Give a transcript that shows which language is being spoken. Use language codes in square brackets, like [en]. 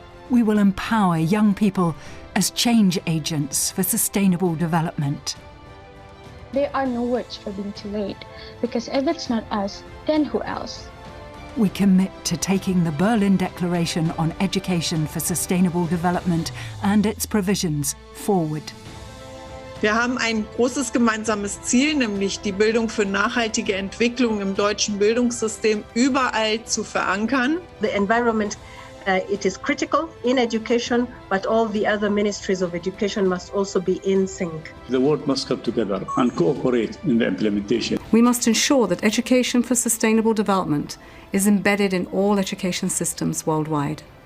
[en] We will empower young people as change agents for sustainable development. There are no words for being too late, because if it's not us, then who else? We commit to taking the Berlin Declaration on Education for Sustainable Development and its provisions forward. [de] Wir haben ein großes gemeinsames Ziel, nämlich die Bildung für nachhaltige Entwicklung im deutschen Bildungssystem überall zu verankern. [en] The environment, it is critical in education, but all the other ministries of education must also be in sync. The world must come together and cooperate in the implementation. We must ensure that education for sustainable development is embedded in all education systems worldwide.